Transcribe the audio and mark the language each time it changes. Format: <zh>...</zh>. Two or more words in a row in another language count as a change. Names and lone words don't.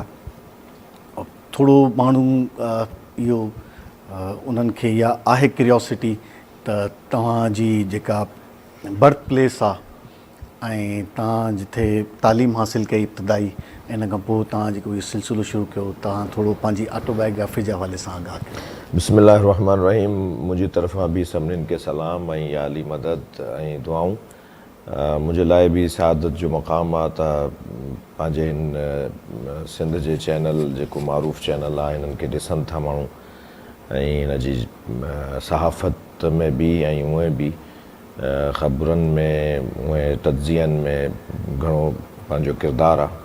<sd>थोरो माण्हू इहो उन्हनि खे इहा आहे क्यूरियोसिटी त तव्हांजी जेका</sd> <en>birth place</en> <sd>आहे ऐं तव्हां जिथे तालीम हासिलु कई इब्तिदाई, इन खां पोइ तव्हां जेको इहो सिलसिलो शुरू कयो, तव्हां थोरो पंहिंजी ऑटोबायोग्राफी जे हवाले सां आगाह कयो.</sd> <ar>بسم الله الرحمن الرحيم.</ar> <sd>मुंहिंजी तरफ़ां बि सभिनीनि खे सलाम ऐं आली मदद ऐं दुआऊं. मुंहिंजे लाइ बि सआदत जो मक़ाम आहे त पंहिंजे हिन सिंध जे चैनल जेको मआरूफ़ चैनल आहे हिननि खे ॾिसनि था माण्हू ऐं हिन जी सहाफ़त में बि ऐं उहे बि ख़बरुनि में उहे तज्ज़ियनि में घणो पंहिंजो किरदारु आहे.</sd>